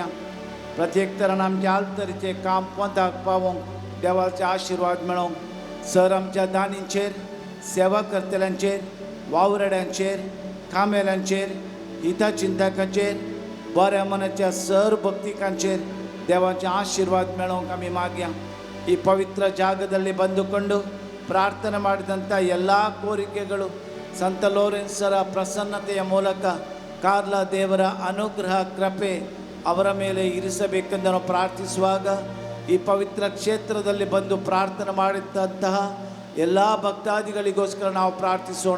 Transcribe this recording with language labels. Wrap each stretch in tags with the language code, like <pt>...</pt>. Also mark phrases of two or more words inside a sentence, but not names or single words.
<kok>प्रत्येक तरान आमच्या आलतरीचें काम पंथाक पावोवंक देवाचे आशिर्वाद मेळोवंक सर आमच्या दानींचेर सेवा करतल्यांचेर वावरड्यांचेर कामेल्यांचेर हिताचिंतकांचेर बऱ्या मनाच्या सर भक्तिकांचेर देवाचे आशीर्वाद मेळोवंक आमी मागया.</kok> <kn>ಈ ಪವಿತ್ರ ಜಾಗದಲ್ಲಿ ಬಂದುಕೊಂಡು ಪ್ರಾರ್ಥನೆ ಮಾಡಿದಂಥ ಎಲ್ಲ ಕೋರಿಕೆಗಳು ಸಂತ ಲೋರೆನ್ಸರ ಪ್ರಸನ್ನತೆಯ ಮೂಲಕ ಕಾರ್ಲ ದೇವರ ಅನುಗ್ರಹ ಕೃಪೆ ಅವರ ಮೇಲೆ ಇರಿಸಬೇಕೆಂದು ನಾವು ಪ್ರಾರ್ಥಿಸುವಾಗ ಈ ಪವಿತ್ರ ಕ್ಷೇತ್ರದಲ್ಲಿ ಬಂದು ಪ್ರಾರ್ಥನೆ ಮಾಡಿದಂತಹ ಎಲ್ಲ ಭಕ್ತಾದಿಗಳಿಗೋಸ್ಕರ ನಾವು ಪ್ರಾರ್ಥಿಸೋಣ.</kn>